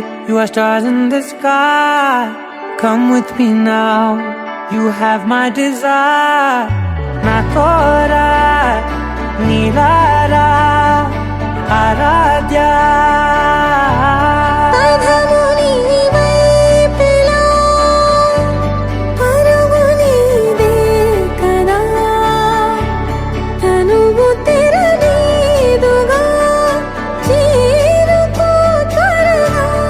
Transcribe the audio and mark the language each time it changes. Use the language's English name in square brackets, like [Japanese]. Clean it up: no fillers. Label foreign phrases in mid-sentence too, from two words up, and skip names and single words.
[English] You are stars in the sky. Come with me now. You have my desire. Na tora nilara aradya. [Telugu] పదము నీ వైపులా, పరుగు నీదే కదా, తనువు తెరనీదుగా, చేరుకో త్వరగా.